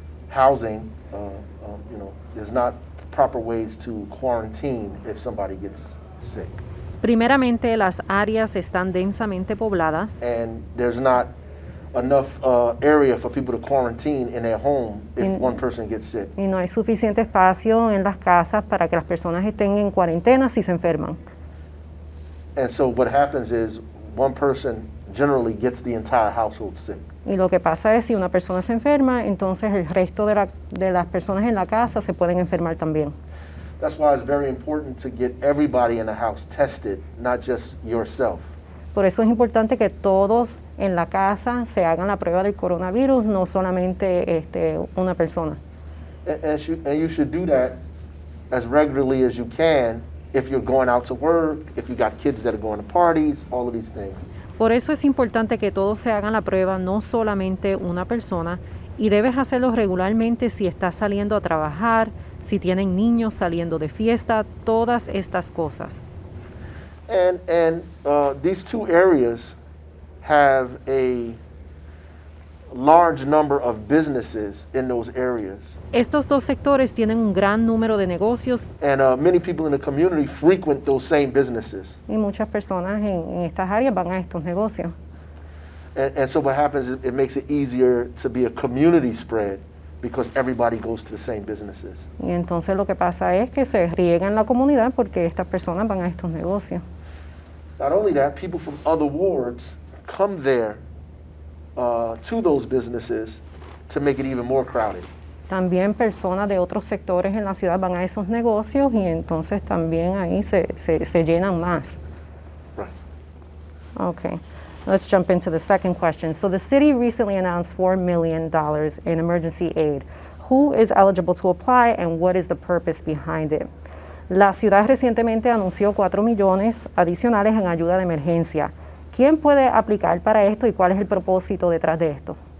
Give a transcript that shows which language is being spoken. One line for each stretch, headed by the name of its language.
English: Housing, there's not proper ways to quarantine if somebody gets sick.
Spanish: Primeramente, las áreas están densamente pobladas
English: And there's not enough area for people to quarantine in their home if one person gets sick.
Spanish: y no hay suficiente espacio en las casas para que las personas estén en cuarentena si se enferman.
English: And so what happens is one person generally gets the entire household sick.
Spanish: Y lo que pasa es si una persona se enferma, entonces el resto de las personas en la casa se pueden enfermar también.
English: That's why it's very important to get everybody in the house tested, not just yourself.
Spanish: Por eso es importante que todos en la casa se hagan la prueba del coronavirus, no solamente una persona.
English: And you should do that as regularly as you can if you're going out to work, if you got kids that are going to parties, all of these things.
Spanish: Por eso es importante que todos se hagan la prueba, no solamente una persona, y debes hacerlo regularmente si estás saliendo a trabajar, si tienen niños saliendo de fiesta, todas estas cosas.
English: And these two areas have a large number of businesses in those areas.
Spanish: Estos dos sectores tienen un gran número de negocios
English: And many people in the community frequent those same businesses.
Spanish: y muchas personas en estas áreas van a estos negocios.
English: And so what happens is it makes it easier to be a community spread because everybody goes to the same businesses.
Spanish: Y entonces lo que pasa es que se riega en la comunidad porque estas personas van a estos negocios.
English: Not only that, people from other wards come there to those businesses to make it even more crowded.
Spanish: También personas de otros sectores en la ciudad van a esos negocios y entonces también ahí se llenan más.
English: Right. Okay, let's jump into the second question. So the city recently announced $4 million in emergency aid. Who is eligible to apply and what is the purpose behind it?
Spanish: La ciudad recientemente anunció 4 millones adicionales en ayuda de emergencia. ¿Quién puede aplicar para esto y cuál es el propósito detrás de esto?